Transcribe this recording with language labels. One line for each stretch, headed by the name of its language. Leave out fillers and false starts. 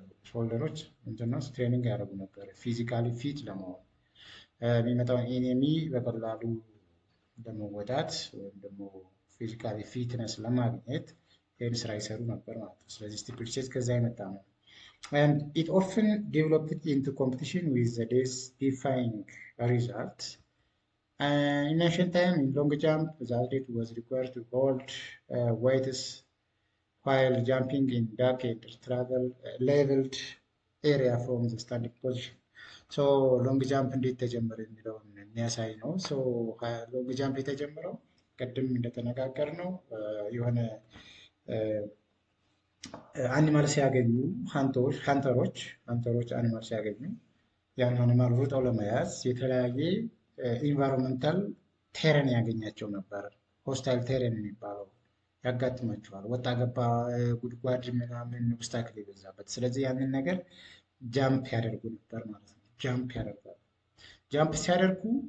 Amharic: ሾልደሮች ምንድነው ትሬኒንግ ያደርጉ ነበር ፊዚካሊ ፊት ለመሆን የሚመጣውን ኤኒሚ በቀላሉ ለመወጣት ወይም ደግሞ ፊዚካሊ ፊትነስ ለማግኘት ይህን ስራ ይሰሩ ነበር ማለት ነው። ስለዚህ ስቲፕልቼዝ ከዛ የመጣ ነው።
English: And it often developed into competition with the defining result. In ancient time, in long jump, the athlete was required to hold weights while jumping in dark and leveled area from the standing position. So long jump
Amharic: እንዴት ተጀመረ የሚለውን የሚያሳይ ነው። So long jump የተጀመረው ቅድም እንደተነጋገር ነው የሆነ አኒማል ሲያገኙ ሃንተሮች አኒማል ሲያገኙ ያን አኒማል ሩጠው ለመያዝ የተለያየ ኢንቫይሮንመንታል ቴረን ያገኛቸው ነበር። ሆስታይል ቴረን የሚባለው ያጋጥማቸዋል። ወጣ ገባ ጉድጓድ ምናምን ኦብስታክል የበዛበት። ስለዚህ ያንን ነገር ጃምፕ ያደርጉ ነበር ማለት ነው። ጃምፕ ያደርጋሉ። ጃምፕ ሲያደርጉ